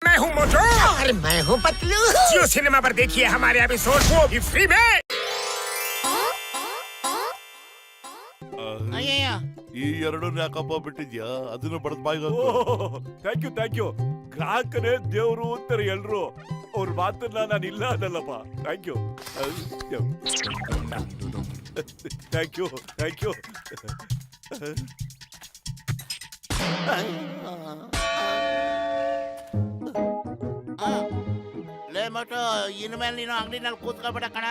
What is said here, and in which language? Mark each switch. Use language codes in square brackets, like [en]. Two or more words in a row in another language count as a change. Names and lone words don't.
[hi] मैं हूँ मोटू और मैं हूँ पतलू। जियो सिनेमा पर देखिए हमारे एपिसोड को भी फ्री में। [kn] ಅಯ್ಯಯ್ಯ ಈ ಎರಡನ್ನ ಯಾಕಪ್ಪ ಬಿಟ್ಟಿದ್ಯಾ? ಅದನ್ನ ಬಡದ್ ಬಾಯಿಗೆ [en] thank you [kn] ಗ್ರಾಹಕನೇ ದೇವ್ರು ಅಂತಾರೆ ಎಲ್ರು. ಅವ್ರ ಮಾತನ್ನ ನಾನು ಇಲ್ಲ ಅದಲ್ಲಪ್ಪ. [en] thank you [kn] ಲೇ ಮಟು, ಇನ್ಮೇಲೆ ನೀನು ಅಂಗಡಿನಲ್ಲಿ ಕೂತ್ಕೊಬೇಡ ಕಣ.